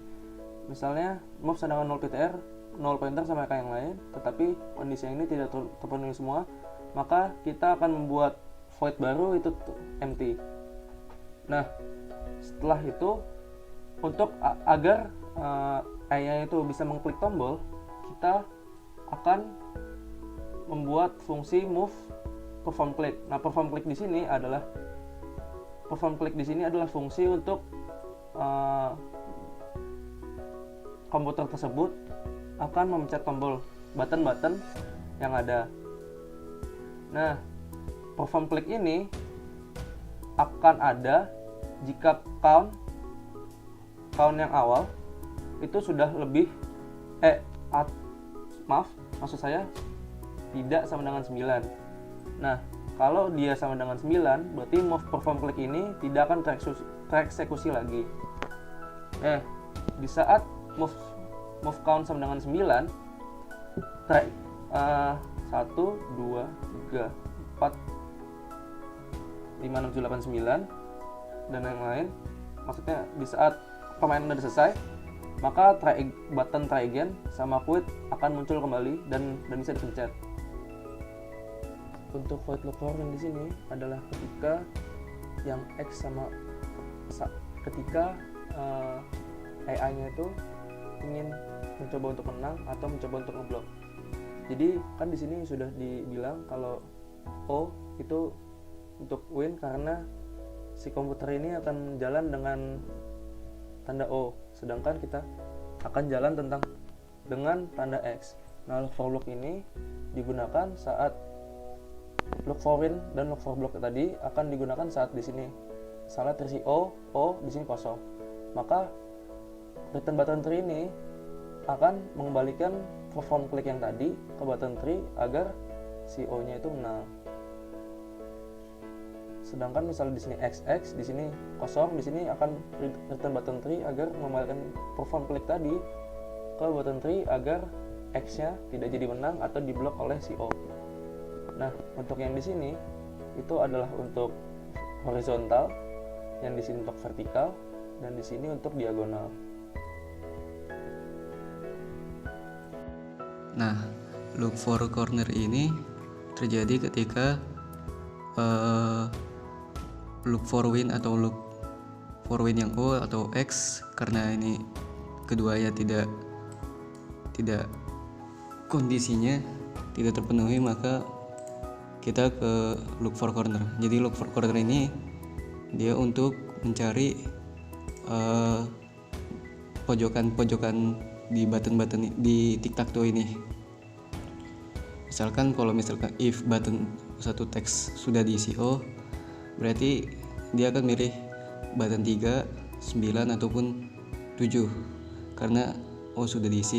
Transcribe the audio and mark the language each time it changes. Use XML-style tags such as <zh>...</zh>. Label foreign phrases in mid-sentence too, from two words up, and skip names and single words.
<id>Misalnya move sama dengan 0 PTR, 0 pointer sama kayak yang lain, tetapi kondisi yang ini tidak terpenuhi semua, maka kita akan membuat void baru, itu empty. Nah, setelah itu untuk agar AI itu bisa mengklik tombol, kita akan membuat fungsi</id> <en>move perform click.</en> <id>Nah,</id> <en>perform click</en> <id>di sini adalah fungsi untuk komputer tersebut akan memencet tombol button-button yang ada. Nah,</id> <en>perform click</en> <id>ini akan ada jika count yang awal itu sudah lebih maksud saya tidak sama dengan 9. Nah, kalau dia sama dengan 9, berarti</id> <en>move perform click</en> <id>ini tidak akan tereksekusi lagi. Di saat</id> <en>move count</en> <id>sama dengan 9, 1, 2, 3, 4, 5, 6, 7, 8, 9 dan yang lain, maksudnya di saat permainan sudah selesai, maka button</id> <en>try again</en> <id>sama quit akan muncul kembali dan bisa dipencet. Untuk</id> <en>void lock corner</en> <id>di sini adalah ketika yang X sama ketika AI-nya itu ingin mencoba untuk menang atau mencoba untuk ngeblok. Jadi kan di sini sudah dibilang kalau O itu untuk win karena si komputer ini akan jalan dengan tanda O, sedangkan kita akan jalan dengan tanda X. Nah,</id> <en>look for block</en> <id>ini digunakan saat</id> <en>look for win</en> <id>dan</id> <en>look for block</en> <id>tadi akan digunakan saat di sini. Misalnya terisi O di sini kosong. Maka</id> <en>return button tree</en> <id>ini akan mengembalikan</id> <en>perform klik</en> <id>yang tadi ke</id> <en>button tree</en> <id>agar si O-nya itu menang. Sedangkan misalnya di sini XX, di sini kosong, di sini akan</id> <en>return button tree</en> <id>agar mengembalikan</id> <en>perform klik</en> <id>tadi ke</id> <en>button tree</en> <id>agar X-nya tidak jadi menang atau diblok oleh si O. Nah, untuk yang di sini itu adalah untuk horizontal, yang di sini untuk vertikal, dan di sini untuk diagonal. Nah,</id> <en>look for corner</en> <id>ini terjadi ketika</id> <en>look for win</en> <id>atau</id> <en>look for win</en> <id>yang O atau X, karena ini keduanya tidak kondisinya tidak terpenuhi, maka kita ke</id> <en>look for corner.</en> <id>Jadi</id> <en>look for corner</en> <id>ini dia untuk mencari pojokan-pojokan di button-button di tic-tac-toe ini. Misalkan</id> <en>if button</en> <id>satu teks sudah diisi O, berarti dia akan milih button 3, 9 ataupun 7 karena O sudah diisi.</id>